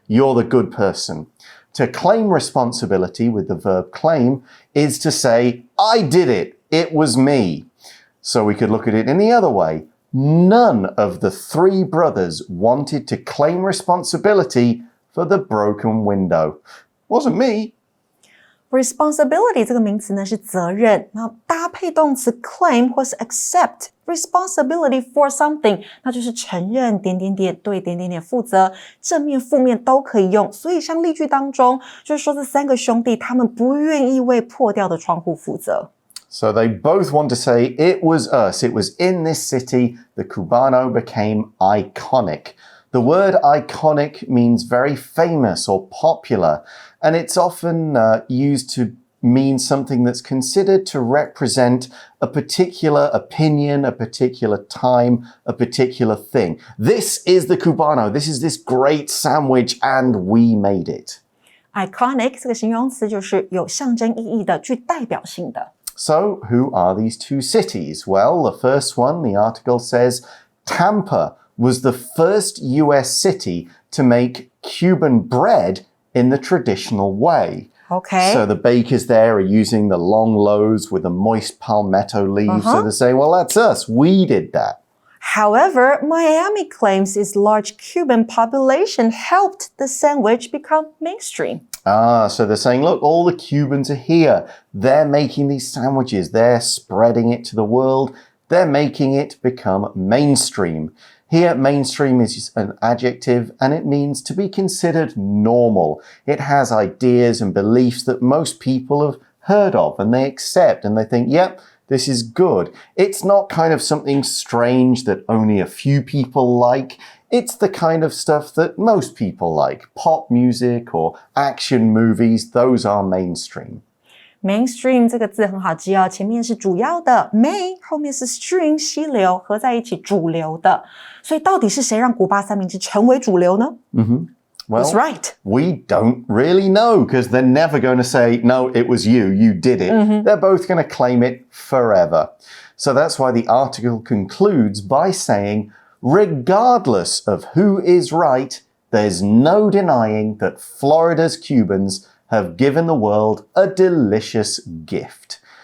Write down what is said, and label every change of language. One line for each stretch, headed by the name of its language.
English: You're the good person. To claim responsibility with the verb claim is to say, I did it. It was me. So we could look at it in the other way. None of the three brothers wanted to claim responsibility for the broken window. Wasn't me.
Chinese: Responsibility 这个名词呢是责任，然后搭配动词 claim 或是
English: accept responsibility for something，
Chinese: 那就是承认点点点对点点点负责，正面负面都可以用。所以像例句当中就是说这三个兄弟他们不愿意为破掉的窗户负责。
English: So they both want to say, it was us. It was in this city. The Cubano became iconic. The word iconic means very famous or popular, and it's often used to mean something that's considered to represent a particular opinion, a particular time, a particular thing. This is the Cubano. This is this great sandwich, and we made it.
Chinese: Iconic 这个形容词就是有象征意义的，具代表性的。
English: So, who are these two cities? Well, the first one, the article says, Tampa was the first US city to make Cuban bread in the traditional way. Okay. So the bakers there are using the long loaves with the moist palmetto leaves. So they say, well, that's us. We did that. However, Miami claims its large Cuban population helped the sandwich become mainstream. So they're saying, look, all the Cubans are here. They're making these sandwiches. They're spreading it to the world. They're making it become mainstream. Here, mainstream is an adjective, and it means to be considered normal. It has ideas and beliefs that most people have heard of, and they accept, and they think, yep, this is good. It's not kind of something strange that only a few people like. It's the kind of stuff that most people like. Pop music or action movies, those are mainstream.
Chinese: Mainstream 这个字很好记哦，前面是主要的 main， 后面是 stream 溪流，合在一起主流的。所以到底是谁让古巴三明治成为主流呢
English: Well, That's right. We don't really know because they're never going to say, no, it was you, you did it. They're both going to claim it forever. So that's why the article concludes by saying, regardless of who is right, there's no denying that Florida's Cubans have given the world a delicious gift.